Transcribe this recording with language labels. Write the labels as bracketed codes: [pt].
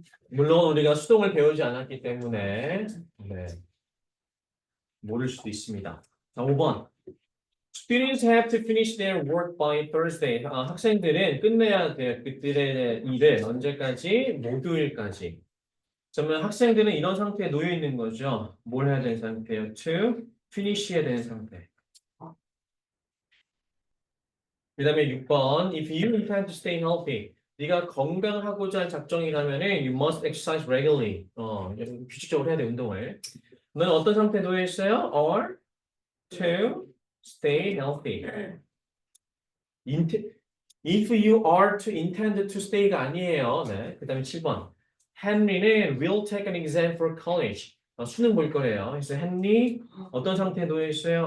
[ko] 물론 우리가 수동을 배우지 않았기 때문에 네, 모를 수도 있습니다. 자, 5번. [en] Students have to finish their work by Thursday. [ko] 학생들은 끝내야 돼요. 그들의 일을 언제까지? 목요일까지. 그러면 학생들은 이런 상태에 놓여 있는 거죠. 뭘 해야 되는 상태예요? To finish해야 되는 상태. 그 다음에 6번. [en] If you intend to stay healthy. [ko] 네가 건강하고자 할 작정이라면은 [en] you must exercise regularly. [ko] 규칙적으로 해야 돼, 운동을. 너는 어떤 상태에 놓여 있어요? [en] Or to stay healthy. If you are to intend to stay가 [ko] 아니에요. 네. 그 다음에 7번. [en] Henry는 will take an exam for college. [ko] 수능 볼 거래요. 그래서 Henry 어떤 상태에 놓여 있어요?